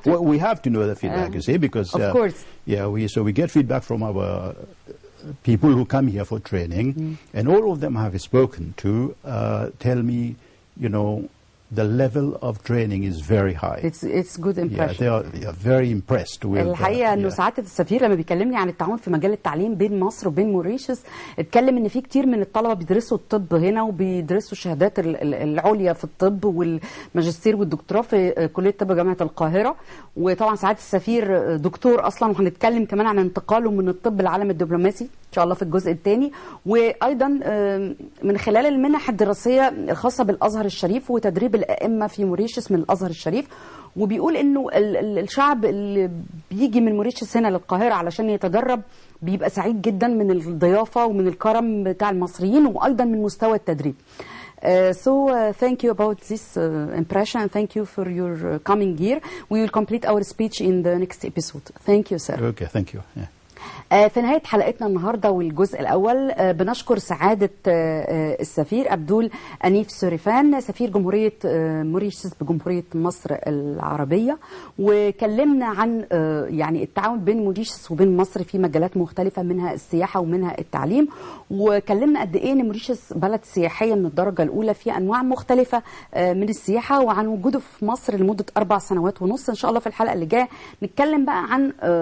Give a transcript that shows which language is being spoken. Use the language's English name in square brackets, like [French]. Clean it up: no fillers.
[English] well, we have to know the feedback, you see, because of course. Yeah, we get feedback from our people who come here for training, and all of them have spoken to tell me, you know, the level of training is very high. It's good impression. Yeah, they are very impressed with. [Arabic] الحقيقة إنه ساعات السفير لما بيكلمني عن التعاون في مجال التعليم بين مصر وبين موريشيوس، اتكلم إن في كتير من الطلبة بيدرسوا الطب هنا وبيدرسوا الشهادات العليا في الطب والماجستير والدكتوراه في كلية طب جامعة القاهرة. وطبعا ساعات السفير دكتور أصلا، وهنتكلم كمان عن انتقاله من الطب للعالم الدبلوماسي إن شاء الله في الجزء الثاني. وأيضا من خلال المنح الدراسية الخاصة بالأزهر الشريف وتدريب الأئمة في موريشيوس من الأزهر الشريف. وبيقول إنه الشعب اللي بيجي من موريشيوس هنا للقاهرة علشان يتدرب بيبقى سعيد جدا من الضيافة ومن الكرم بتاع المصريين وأيضا من مستوى التدريب. [English] So thank you about this impression. Thank you for your coming here. We will complete our speech in the next episode. Thank you, sir. Okay, thank you. Yeah. [Arabic] في نهاية حلقتنا النهاردة والجزء الأول بنشكر سعادة السفير عبدول أنيف سوريفان سفير جمهورية موريشيوس بجمهورية مصر العربية، وكلمنا عن يعني التعاون بين موريشيوس وبين مصر في مجالات مختلفة منها السياحة ومنها التعليم، وكلمنا قد إيه إن موريشيوس بلد سياحية من الدرجة الأولى في أنواع مختلفة من السياحة، وعن وجوده في مصر لمدة 4 سنوات ونص. إن شاء الله في الحلقة اللي جاية نتكلم بقى عن